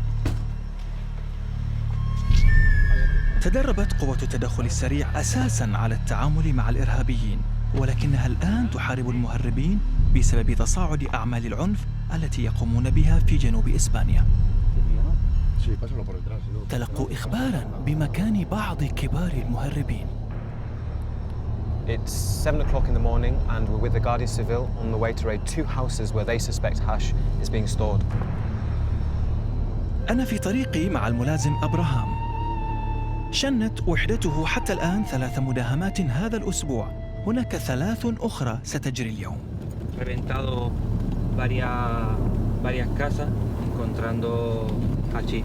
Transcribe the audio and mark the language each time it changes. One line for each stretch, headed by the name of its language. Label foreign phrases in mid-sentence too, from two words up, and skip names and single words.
Arabic: تدربت قوة التدخل السريع أساساً على التعامل مع الإرهابيين، ولكنها الآن تحارب المهربين بسبب تصاعد أعمال العنف التي يقومون بها في جنوب إسبانيا. تلقوا إخباراً بمكان بعض كبار المهربين.
English: It's 7 o'clock in the morning and we're with the Guardia Civil on the way to raid 2 houses where they suspect hash is being stored.
Arabic: أنا في طريقي مع الملازم أبراهام. شنت وحدته حتى الآن 3 مداهمات هذا الأسبوع. هناك 3 أخرى ستجري اليوم.
Spanish: Reventado varias casas encontrando hachís.